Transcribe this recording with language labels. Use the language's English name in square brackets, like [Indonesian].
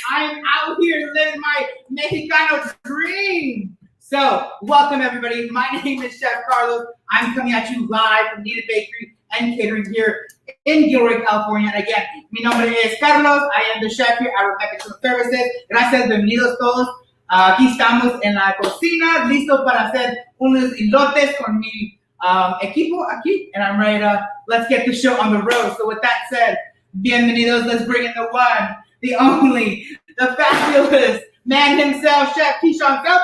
[English] I'm out here living my Mexicano dream. So, welcome everybody. My name is Chef Carlos. I'm coming at you live from Kneaded Bakery and Catering here in Gilroy, California. And again, [Spanish] mi nombre es Carlos. [English] I am the chef here at Rebecca Customer Services. [Spanish] Gracias, bienvenidos todos. Aquí estamos en la cocina, listos para hacer unos elotes con mi equipo aquí. [English] And I'm ready to, let's get the show on the road. So with that said, bienvenidos. Let's bring in the one, the only, the fabulous man himself, Chef Kishon.